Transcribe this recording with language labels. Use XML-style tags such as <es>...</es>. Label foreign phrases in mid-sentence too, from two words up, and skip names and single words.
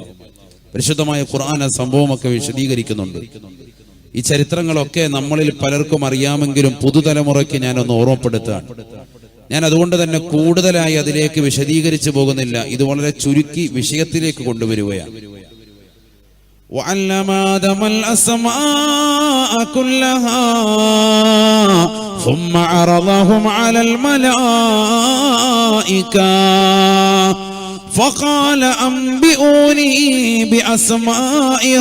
<ml>പരിശുദ്ധമായ ഖുർആൻ ആ സംഭവമൊക്കെ വിശദീകരിക്കുന്നുണ്ട്. ഈ ചരിത്രങ്ങളൊക്കെ നമ്മളിൽ പലർക്കും അറിയാമെങ്കിലും പുതുതലമുറയ്ക്ക് ഞാനൊന്ന് ഓർമ്മപ്പെടുത്താൻ. ഞാൻ അതുകൊണ്ട് തന്നെ കൂടുതലായി അതിലേക്ക് വിശദീകരിച്ചു പോകുന്നില്ല. ഇത് വളരെ ചുരുക്കി വിഷയത്തിലേക്ക് കൊണ്ടുവരികയാണ്.</ml> <ar>وعلم آدم الأسماء كلها ثم عرضهم على الملائكة فقال أنبئوني بأسماء</ar>